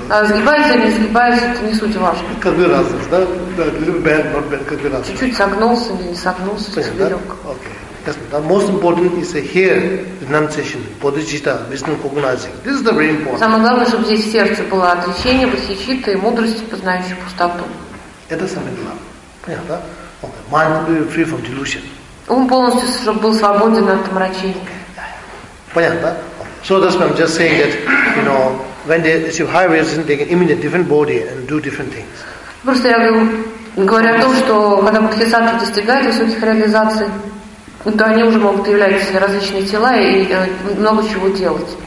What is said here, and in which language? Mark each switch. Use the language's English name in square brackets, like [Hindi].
[Russian] Сгибается или не сгибается, это не суть важно. Как бы раз, да? [English] Bend, not bend, [Russian] как бы раз. Чуть-чуть согнулся или не согнулся, стебелек. [English] Okay. Yes, the most important is here, renunciation, bodhicitta, wisdom cognizing. This is the very important. [Russian] Самое главное, чтобы здесь в сердце было отречение, бодхичитта и мудрость, познающая пустоту. Это самое главное. Понятно? [English] Okay. Mind will be free from delusion. [Russian] Ум полностью, чтобы был свободен от омрачения. Понятно? [English] So that's why I'm just saying that, you know, when they achieve high realization, they can emanate different body and do different things. [Russian] Просто я говорю о том, что когда бодхисаттва достигает высоких реализаций, то они уже могут являть себе различные тела и много чего делать.